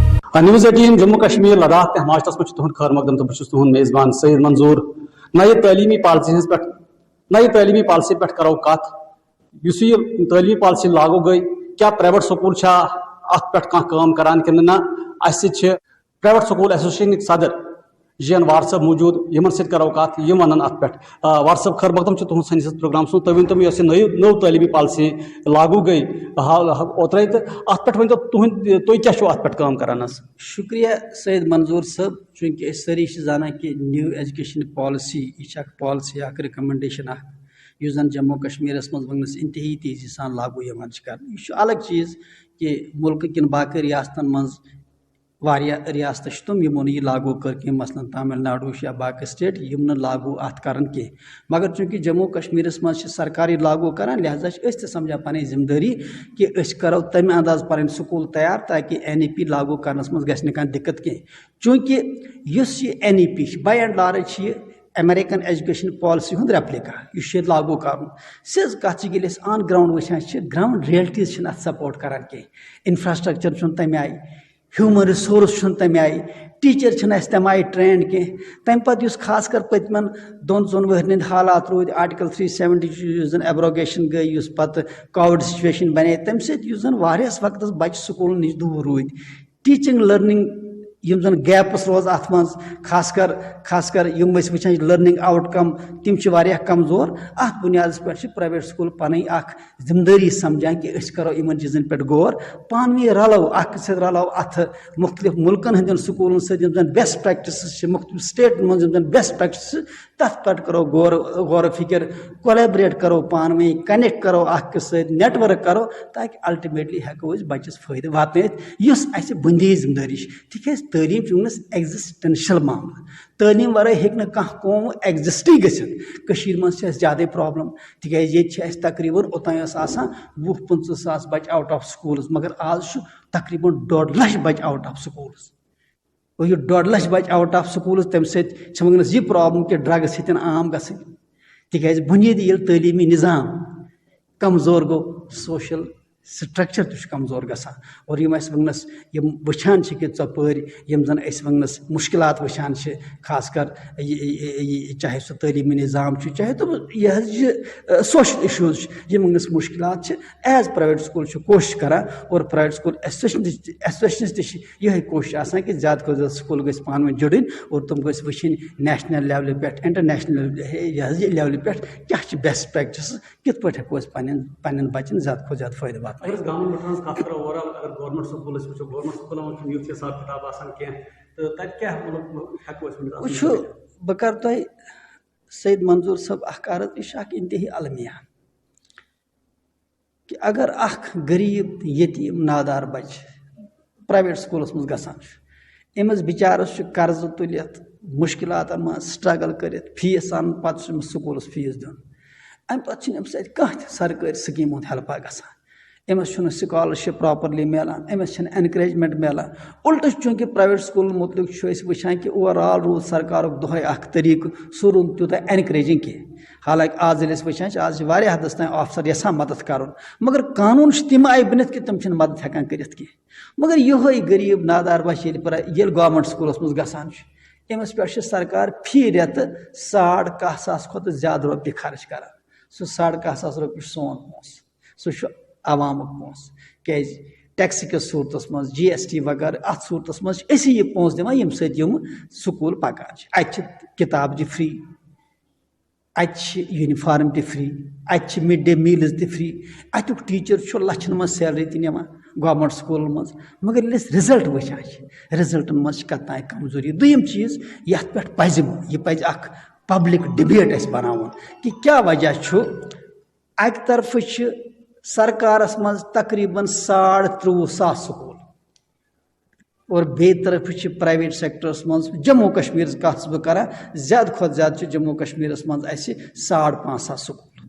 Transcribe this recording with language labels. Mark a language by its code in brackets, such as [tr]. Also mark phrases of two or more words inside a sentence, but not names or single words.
[ks] News 18 Jammu Kashmir Ladakh Himachal में तुहन खैर मकदम तो बस तुहन मेजबान सईद मंजूर नई तालीमी पॉलिसी पे करो कत युस ये तालीमी पॉलिसी लागू गई क्या [en] private school [ks] अत पे काम करान कि ना [en] private school association [ks] सदर जन वाट्सअप मौजूद इन करो कत वन अत पे वाट्सअप खैर मकदम तुहद सैनिस प्रोग्राम तुम वन तो नौ तालीमी पॉलिसी लागू गई ओतर तो अत पे वन तुम क्या अत पे काम करान। शुक्रिया सैयद मंजूर साहब चूंकि सारी जाना कि [en] new education policy [ks] यह [en] policy recommendation [ks] उस जन जम्मू कश्मीर मज वनस इंतहाई तेजी सान लागू कर अलग चीज़ कि मुल्क किन बाकी रियासतन मज रियासत तुम यमो यह लागू कर कह मसलन तमिलनाडु या बाकी स्टेट यम लागू अत कर मगर चूंकि जम्मू कश्मीर मज सरकार लागू कर लिहाजा समझा पन जिम्मेदारी कि करो तमें अंदाज पन स्कूल तैयार ताकि NEP लागू करनस मज गस न दिक्कत कह चूंकि NEP [en] by and large American education policy [ks] हूँ रेप्लिका यह लागू कर सिज कत [en] on ground [ks] वचान [en] ground realities support [ks] करान कह इंफ्रास्ट्रक्चर तमें आई [en] human resource [ks] तमें आई टीचर तम आई ट्रेंड कह तम पे खास कर पतमन दोन चोन वहर हालात रूद [en] Article 370 abrogation [ks] गई पत [en] COVID situation [ks] बने तम सस वक्त बच स्कूल नश दूर रूद [en] teaching learning [ks] जन गैप्स रोज अत मज खास कर वचान [en] learning outcome [ks] तम कमजोर अत बुनियाद पे [en] private school [ks] पन जिम्मेदारी समझान कि करो इन चीज़न पे गौर पान में रलो रलो अत मुख्तलिफ मुल्कन हंदन स्कूलन सन [en] best practice [ks] मुख्तलिफ स्टेट मन [en] best practice [ks] तथ पे करो गौर फिक्र कोलैबोरेट करो पान में कनेक्ट करो नेटवर्क करो ताकि अल्टीमेटली हेको बच्चस फायदे वात बुनियादी जिम्मेदारी तिक तालीम वनस एग्जिस्टेंशियल मामला तालीम वराई हेक कौम एग्जिस्टी गशीर मज ज्यादा प्रॉब्लम तिक तकरीबन ओतान 20-25 सास बच [en] out of school [ks] मगर आज तकरीबन 1.5 लाख बच [en] out of school [ks] और यह 1.5 लाख बच [en] out of school [ks] तम वनस यह प्रॉब्लम कि ड्रग्स हेतन आम गि तिक बुनियादी तालीमी निज़ाम कमजोर गो [en] social structure [ks] तो कमजोर गसान और वनस वचान कि ोपर जन वनस मुश्किलात वचान खास कर चाहे सह तालीमी निज़ाम चाहे तो यह [en] social issues [ks] वनस मुश्किलात एज [en] private school [ks] कोशिश करान और [en] private school association [ks] यह कोशिश आसान कि ज़्यादा को ज़्यादा स्कूल गई पान वन जुड़न और तुम गई वचन [en] national level [ks] पे [en] international level [ks] पे क्या [en] best practice [ks] कित पे हेको पन्न बचन ज़्यादा को ज़्यादा फायदे वात [en] government school [ks] यूथ हिसाब किताब वो बह कर तुम सैयद मंजूर साहब अर्ज यह इंतहाई अलमिया कि अगर गरीब यतीम नादार बच [en] private school [ks] मज गसान अमस बिचारस कर्ज तुलित मुश्किलात स्ट्रगल कर फीस अन पे [en] school fees [ks] दिन अम पे कह सरकारी स्कीम हेल्पा गसान अमस [en] scholarship properly [ks] मिलान अमस एनकरेजमेंट मिलान उल्ट चूंकि [en] private school [ks] मुतलिक वचान कि ओवरऑल रूद सरकार दोहे तरीक सह रूद तूत एनकरेजिंग कह हालांकि आज वचान आज हदस तक ऑफिसर यसान मदद कर मगर कानून तम आई बन कि तम मदद हेकान कर मगर यह गरीब नादार बच ये [en] government school [ks] मज गसान अमस पे सरकार फी रेत 11,500 खुद ज्यादा रुपये खर्च कर सह 11,500 रुपये सोन पोस सह आवामुक पोस क्या टैक्स किस सूरत मज GST वगैरह अत सूरत मज यह पोस दिवान यम स्कूल पकान अत किताब फ्री अत यूनिफॉर्म फ्री अत [en] mid day meals [ks] फ्री अतुक टीचर लछन मज सैलरी तवान [en] government school [ks] मज मगर रिजल्ट वचान रिजल्टन मज कत कमजोरी दोयम चीज़ ये पे पज [en] public debate [ks] बनावन कि क्या वजह अक तरफ सरकार मज तकरीबन 23,500 स्कूल और बे तरफ प्राइवेट सेक्टरस मज जम्मू कश्मीर कत बह कर ज्यादा खुद ज्यादा जम्मू कश्मीर मज 5,500 स्कूल